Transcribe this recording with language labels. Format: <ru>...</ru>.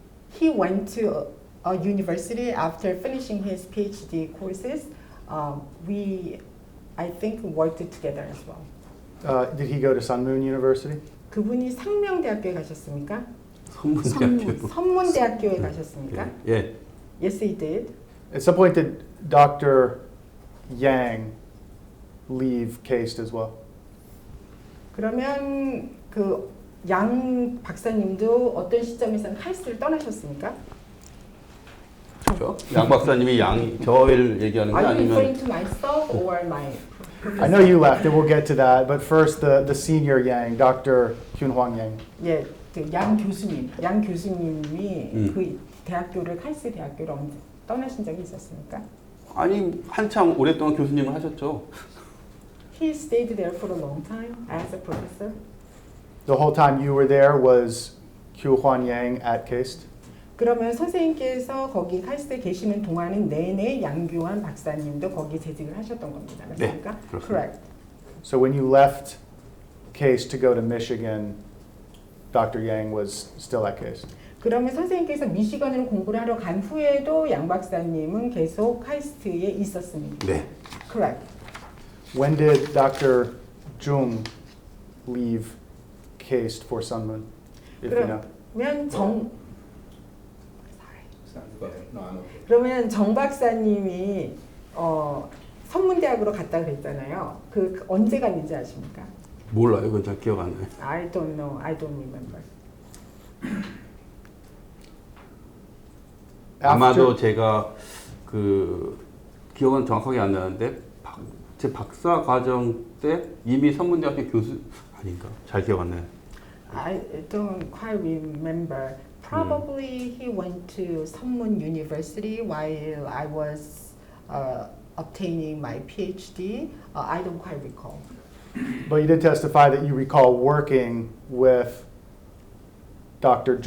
<en>He went to a university after finishing his PhD courses. We, I think, worked together as well. Did he go to Sun Moon University?</en> <ko>그분이 상명대학교에 가셨습니까? 선문대학교. 선문대학교에 가셨습니까? 예.</ko> <en>Yes, he did. At some point, did Dr. Yang leave KAIST as well?</en> <ko>그러면 그 양 박사님도 어떤 시점에서는 카이스트를 떠나셨습니까? 그렇죠? 양 박사님이 저를 얘기하는 게</ko> <en>Are you</en> <ko>아니면</ko> <en>referring to myself or my professor? I know you left, and we'll get to that. But first, the senior Yang, Dr. Kyun-Hwang Yang.</en> <ko>예, 그 양 교수님이 그 대학교를 카이스트 대학교를 언제 떠나신 적이 있었습니까? 아니 한참 오랫동안 교수님을 하셨죠.</ko> <en>He stayed there for a long time as a professor. The whole time you were there was Kyun-Hwang Yang at KAIST?</en> <ko>그러면 선생님께서 거기 카이스트에 계시는 동안은 내내 양규환 박사님도 거기 재직을 하셨던 겁니다. 맞습니까? 네, 그렇습니다.</ko> <en>Correct. So when you left KAIST to go to Michigan, Dr. Yang was still at KAIST?</en> <ko>그러면 선생님께서 미시건으로 공부를 하러 간 후에도 양 박사님은 계속 카이스트에 있었습니다. 네.</ko> <en>Correct. When did Dr. Jung leave KAIST for Sun Moon? If you know.</en> <ko>그러면</ko> <en>No, I'm okay.</en> <ko>그러면 정 박사님이 선문대학으로 갔다 그랬잖아요. 그 언제 갔는지 아십니까? 몰라요. 그건 잘 기억 안 나요.</ko> <en>I don't know. I don't remember.</en> <ko>아마도 제가 그 기억은 정확하게 안 나는데 제 박사 과정 때 이미 선문대학교 교수 아닌가? 잘 기억 안 나요.</ko> <en>I don't quite remember. Probably he went to Sunmun University while I was obtaining my PhD. I don't quite recall. But you did testify that you recall working with Dr.</en>